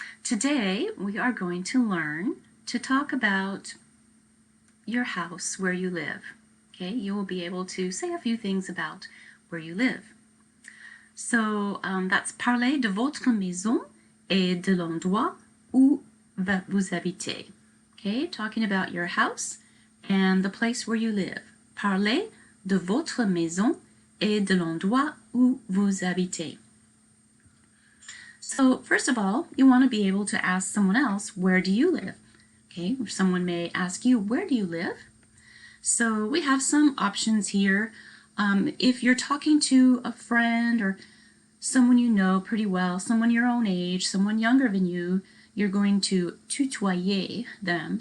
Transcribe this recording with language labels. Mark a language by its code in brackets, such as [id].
[en] Today we are going to learn to talk about your house, where you live. Okay, you will be able to say a few things about where you live. So that's [fr] parler de votre maison et de l'endroit où vous habitez. [en] Okay, talking about your house and the place where you live. [fr] Parler de votre maison et de l'endroit où vous habitez. [en] So first of all, you want to be able to ask someone else, where do you live? Okay, or someone may ask you, where do you live? So we have some options here. If you're talking to a friend or someone you know pretty well, someone your own age, someone younger than you, you're going to tutoyer them.